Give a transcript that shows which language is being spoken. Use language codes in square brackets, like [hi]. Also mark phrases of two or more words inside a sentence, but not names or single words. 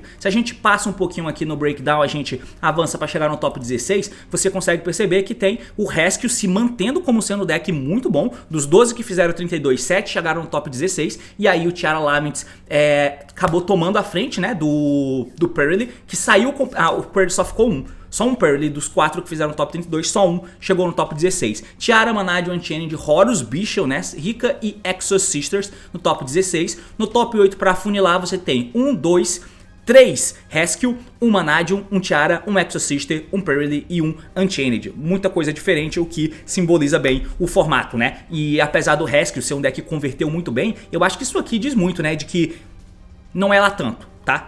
[pt] Se a gente passa um pouquinho aqui no breakdown, a gente avança pra chegar no top 16, você consegue perceber que tem o Rescue se mantendo como sendo um deck muito bom. Dos 12 que fizeram 32, 7 chegaram no top 16, e aí o Tiara Laments acabou tomando a frente, né, do Pearly, que saiu com... o Pearly só ficou um. Só um Pearly dos 4 que fizeram no top 32, só um chegou no top 16. Tiara, Manadio, Unchained, Horus, Bichel, né, Rika e Exo Sisters no top 16. No top 8 para funilar você tem 1, 2, 3 Rescue, 1 Manadio, 1 Tiara, 1 Exo Sister, 1 Pearly e 1 Unchained. Muita coisa diferente, o que simboliza bem o formato, né? E apesar do Rescue ser um deck que converteu muito bem, eu acho que isso aqui diz muito, né, de que não é lá tanto, tá?